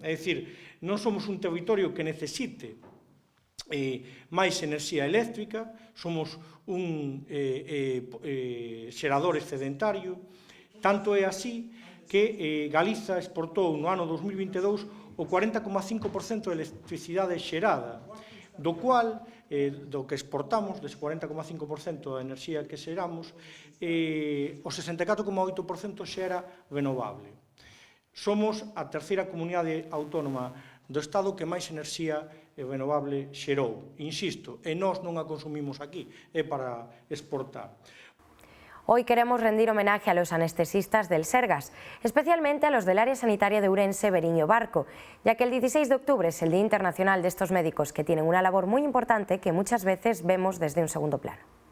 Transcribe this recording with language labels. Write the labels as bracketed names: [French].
[Galician] É dicir, non somos un territorio que necesite máis enerxía eléctrica, somos un xerador excedentario, tanto é así que Galiza exportou no ano 2022 o 40,5% de electricidade xerada, do cual, do que exportamos, dese 40,5% da enerxía que xeramos, o 64,8% xa era renovable. Somos a terceira comunidade autónoma do Estado que máis enerxía renovable xerou. Insisto, e nós non a consumimos aquí, é para exportar. [Spanish] Hoy queremos rendir homenaje a los anestesistas del Sergas, especialmente a los del área sanitaria de Ourense, Beriño Barco, ya que el 16 de octubre es el Día Internacional de estos médicos que tienen una labor muy importante que muchas veces vemos desde un segundo plano.